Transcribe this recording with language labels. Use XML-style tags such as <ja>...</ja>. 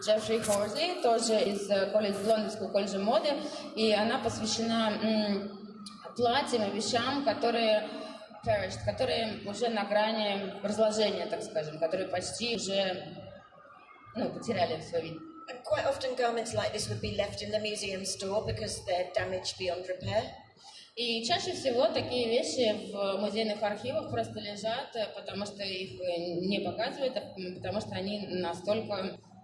<ru>Джеффри Хорсли, тоже из Лондонского колледжа моды, и она посвящена платьям и вещам, которые perished, которые уже на грани разложения, так скажем, которые почти уже потеряли свой вид.</ru> <en>And quite often garments like this would be left in the museum store because they're damaged beyond repair.</en> <ru>И чаще всего такие вещи в музейных архивах просто лежат, потому что их не показывают, потому что они настолько</ru>